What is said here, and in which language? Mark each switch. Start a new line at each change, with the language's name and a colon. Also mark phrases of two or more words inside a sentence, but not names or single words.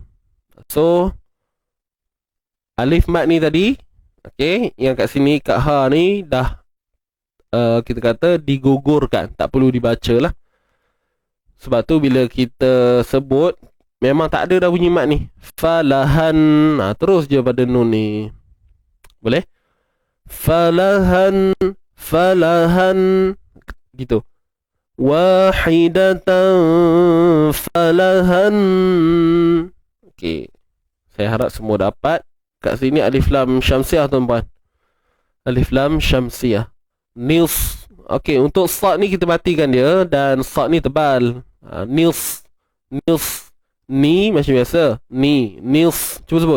Malay: So alif mat ni tadi, okey, yang kat sini kat ha ni dah kita kata digugurkan, tak perlu dibaca lah. Sebab tu bila kita sebut, memang tak ada dah bunyi mat ni. Falahan, terus je pada nun ni. Boleh? Falahan gitu.
Arabic: Wahidatan falahan.
Malay: Okey, saya harap semua dapat. Kat sini alif lam syamsiah tuan-tuan. Alif lam syamsiah. Nis. Okey, untuk sad ni kita matikan dia, dan sad ni tebal. Nis. Ni macam biasa. Ni. Nils. Cuba sebut.